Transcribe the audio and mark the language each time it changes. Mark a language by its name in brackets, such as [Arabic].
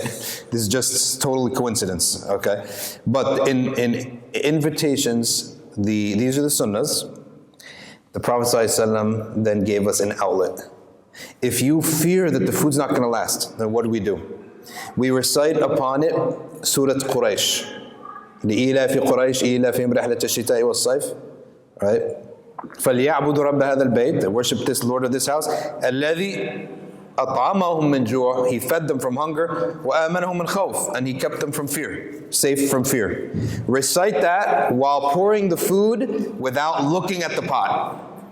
[English] This is just totally coincidence, okay? But in invitations, these are the sunnahs. The Prophet ﷺ then gave us an outlet. If you fear that the food's not going to last, then what do? We recite upon it Surah Quraysh. [Arabic] لإيلاف قريش إيلافهم رحلة الشتاء والصيف. [English] Right? [Arabic] فَلْيَعْبُدُوا رَبَّ هَذَا الْبَيْتِ. [English] They worship this Lord of this house. [Arabic] الَّذِي أَطْعَمَهُم مِّن جُوعٍ. [English] He fed them from hunger. [Arabic] وَآمَنَهُم مِّن خَوْفٍ. [English] And He kept them from fear, safe from fear. Recite that while pouring the food without looking at the pot.